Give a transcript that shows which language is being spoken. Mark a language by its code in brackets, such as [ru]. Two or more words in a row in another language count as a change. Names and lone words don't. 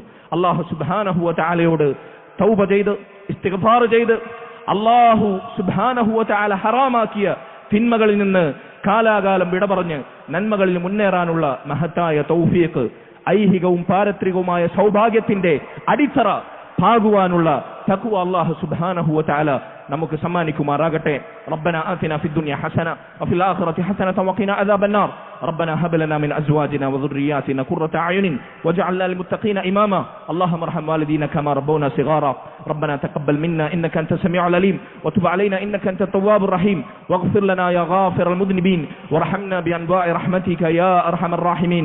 [ml] അള്ളാഹു [ar] سبحانه وتعالى [ml] തൗബ ചെയ്ത് ഇസ്തിഗ്ഫാർ ചെയ്ത് അള്ളാഹു [ar] سبحانه وتعالى [ml] ഹറാമാക്കിയ തിന്മകളിൽ നിന്ന് കാലാകാലം വിട പറഞ്ഞ് നന്മകളിൽ മുന്നേറാനുള്ള മഹത്തായ തൗഫീഖ്, ഐഹികവും പാരത്രികവുമായ സൗഭാഗ്യത്തിന്റെ അടിത്തറ പാകുവാനുള്ള തഖ്വ അല്ലാഹു [ar] سبحانه وتعالى [ml] നമുക്ക് സമ്മാനിക്കുമാറാകട്ടെ. [ar] ربنا آتنا في الدنيا حسنة وفي الآخرة حسنة وقنا عذاب النار. ربنا هب لنا من ازواجنا وذرياتنا قرة اعين واجعلنا للمتقين اماما. اللهم ارحم والدينا كما ربونا صغارا. ربنا تقبل منا انك انت السميع العليم وتب علينا انك انت التواب الرحيم واغفر لنا يا غافر المذنبين وارحمنا بانواع رحمتك يا ارحم الراحمين.